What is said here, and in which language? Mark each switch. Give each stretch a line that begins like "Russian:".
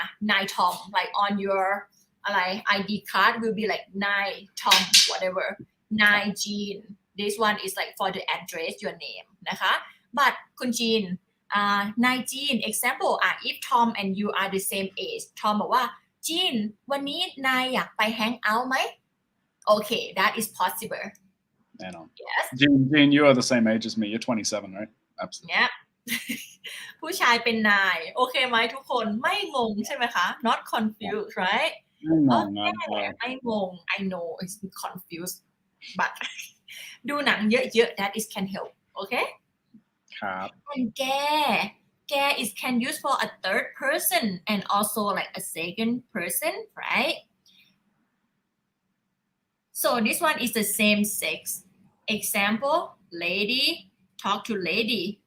English: นาย Tom, like on your ID card will be like นาย Tom whatever นาย Jean, this one is like for the address your name
Thai: นะคะ
English: but คุณจีนนาย Jean example if Tom and you are the same age Tom
Thai: บอกว่า Jean วันนี้นายอยากไป
English: hang out
Thai: ไหม
English: okay, that is possible. Yes. Jean, you are the same age as me. You're 27, right? Absolutely. Yeah.
Thai: ผู้ชายเป็นนายโอเคไหมทุกคนไม่งงใช่ไหมคะ
English: not confused right
Thai: ไม่งง I know it's confused but ดูหนังเยอะๆ
English: that is can help okay
Thai: ครับ
English: and แก is can use for a third person and also like a second person right so this one is the same sex example lady talk to lady